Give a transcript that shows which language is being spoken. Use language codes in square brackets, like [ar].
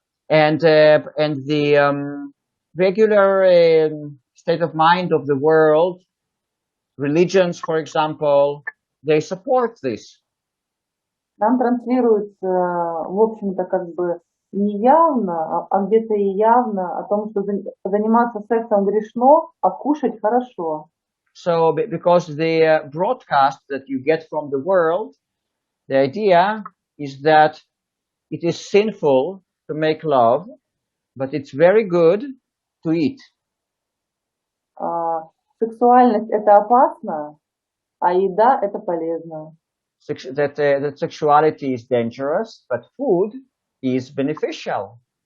[en] And the regular state of mind of the world, religions, for example, they support this. [ru] Нам транслируется, в общем-то, как бы не явно, а где-то и явно о том, что заниматься сексом грешно, а кушать хорошо. [en] So, because the broadcast that you get from the world, the idea is that it is sinful to make love, but it's very good to eat. [ru] Сексуальность – это опасно, а еда – это полезно. [en] That sexuality is dangerous, but food is beneficial.